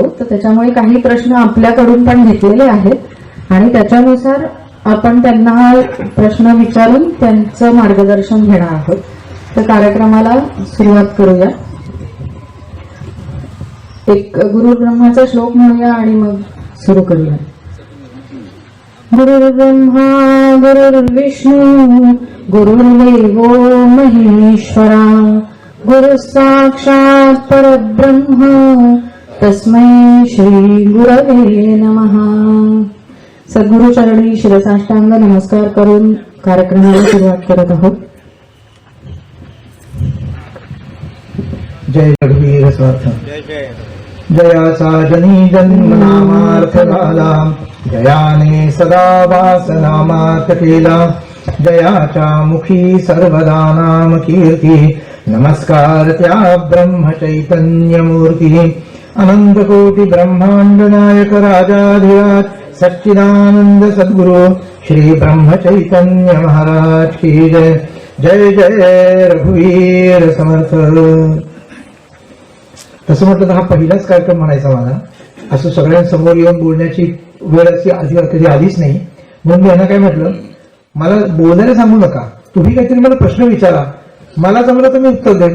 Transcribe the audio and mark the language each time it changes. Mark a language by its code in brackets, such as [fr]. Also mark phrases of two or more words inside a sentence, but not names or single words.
[mr] तर त्याच्यामुळे काही प्रश्न आपल्याकडून पण घेतलेले आहेत आणि त्याच्यानुसार आपण त्यांना प्रश्न विचारून त्यांचं मार्गदर्शन घेणार आहोत. तर कार्यक्रमाला सुरुवात करूया. एक गुरुब्रह्माचा श्लोक म्हणूया आणि मग सुरू करूया. [sa] गुरुर्ब्रह्मा गुरुर्विष्णू गुरुर्देवो महेश्वरा गुरु साक्षात परब्रह्म तस्मै श्री गुरवे नमः. [mr] सद्गुरु चरणी शिरसाष्टांग नमस्कार करून कार्यक्रमाला सुरुवात करत आहोत. जय रघुवीर स्वार्थ जयाचा जनी जन्म नामार्थ झाला जयाने सदा वासनामार्थ केला जयाच्या मुखी सर्वदा नाम कीर्ती नमस्कार त्या ब्रह्म चैतन्य मूर्ती अनंत कोटी ब्रह्मांड नायक राजाधिराज सच्चिदानंद सद्गुरु श्री ब्रह्म चैतन्य महाराज की जय. जय जय रघुवीर समर्थ. तसं म्हटलं तर हा पहिलाच कार्यक्रम म्हणायचा मला. असं सगळ्यांसमोर येऊन बोलण्याची वेळ अशी कधी आलीच नाही. म्हणून मी यांना काय म्हटलं, मला बोलायला सांगू नका, तुम्ही काहीतरी मला प्रश्न विचारा, मला जमलं तर मी उत्तर देईन.